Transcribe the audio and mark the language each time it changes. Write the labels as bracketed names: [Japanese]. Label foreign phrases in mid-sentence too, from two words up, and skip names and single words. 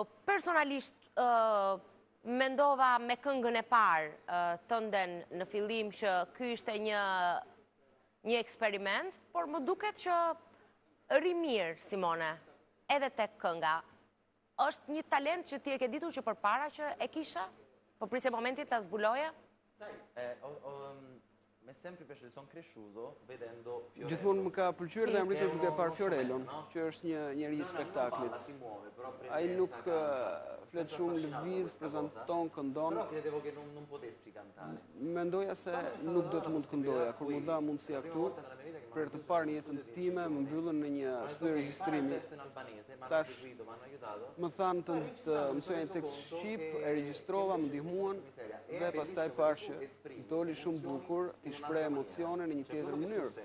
[Albanian] Personalisht mendova me këngën e parë tënden në fillim që ky ishte një eksperiment, por më duket që ri mirë, Simone, edhe tek kënga. Është një talent që ti e ke ditur që përpara që e kisha? Po prisje momentit ta zbuloje? [Italian] Mi è sempre piaciuto, sono cresciuto vedendo Fiorello. [Albanian] Gjithmonë më ka pëlqyer dhe jam rritur duke parë Fiorellon, që është një njeri i spektaklit. Ai nuk flet shumë, lëviz, prezanton, këndon. [Italian] Però credevo che non potessi cantare. [Albanian] Mendoja se nuk do të mund të këndoja. Kur më dha mundësia këtu, për të parë në jetën time, më mbyllën në një studio regjistrimi. Tash, më thanë të mësoja një tekst shqip, e regjistrova, më ndihmuan, dhe pastaj parë që doli shumë bukur, ti shpreh emocione në një tjetër mënyrë.